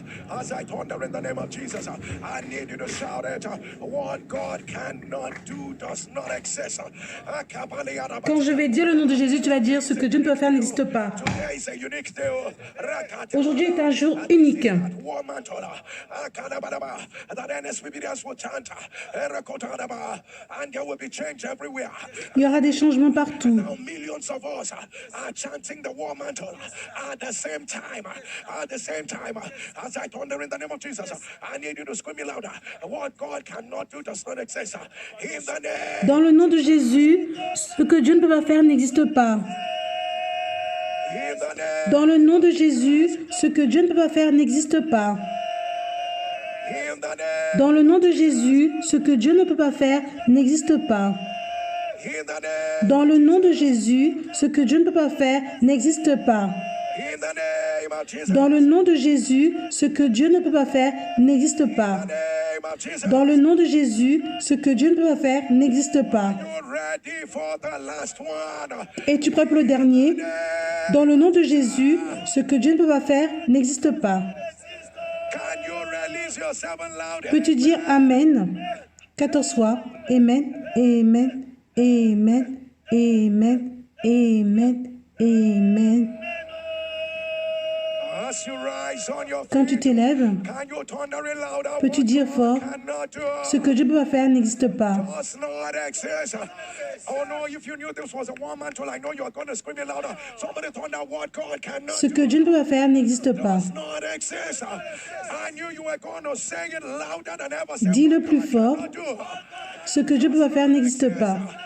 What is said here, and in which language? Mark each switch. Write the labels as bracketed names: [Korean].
[English] As I thunder in the name of Jesus, I need you to shout it. What God cannot do does not exist. [French] Quand je vais dire le nom de Jésus, tu vas dire ce que Dieu ne peut faire n'existe pas. [English] Today is a unique day. [French] Aujourd'hui est un jour unique. [English] War mantle, that NSPBDs will chant, and there will be change everywhere. [French] Il y aura des changements partout. [English] Now millions of us are chanting the war mantle at the same time. At the same time, as I thunder in the name of Jesus, I need you to scream it louder. What God cannot do does not exist. In the name. [French] Dans le nom de Jésus, ce que Dieu ne peut pas faire n'existe pas. [English] In the name. [French] Dans le nom de Jésus, ce que Dieu ne peut pas faire n'existe pas. [English] In the name. [French] Dans le nom de Jésus, ce que Dieu ne peut pas faire n'existe pas. [English] In the name. [French] Dans le nom de Jésus, ce que Dieu ne peut pas faire n'existe pas. [English] In the name of Jesus. [French] Dans le nom de Jésus, ce que Dieu ne peut pas faire n'existe pas. [English] Name of Jesus. [French] Dans le nom de Jésus, ce que Dieu ne peut pas faire n'existe pas. [English] You ready for the last one? [French] Es-tu prêt pour le dernier? Dans le nom de Jésus, ce que Dieu ne peut pas faire n'existe pas. [English] Can you release yourself loud? [French] Peux-tu dire Amen? 14 fois. Amen. Amen, Amen, Amen, Amen, Amen. [English] As you rise on your [French] Quand tu [English] feet, [French] t'élèves, [English] can you thunder it louder? [French] peux-tu dire fort, [English] Cannot do. [French] ce que Dieu peut pas faire n'existe pas. [English] Does not exist. Oh no, if you knew this was a one-man tool, I know you're going to scream it louder. Somebody thunder what God cannot [French] Ce que Dieu ne peut pas faire n'existe pas. [English] does not exist. I knew you were going to say it louder than ever. Say, [French] Dis-le [English] what [French] plus [English] God [French] fort. [English] cannot do. [French] Ce que Dieu ne peut pas faire n'existe pas.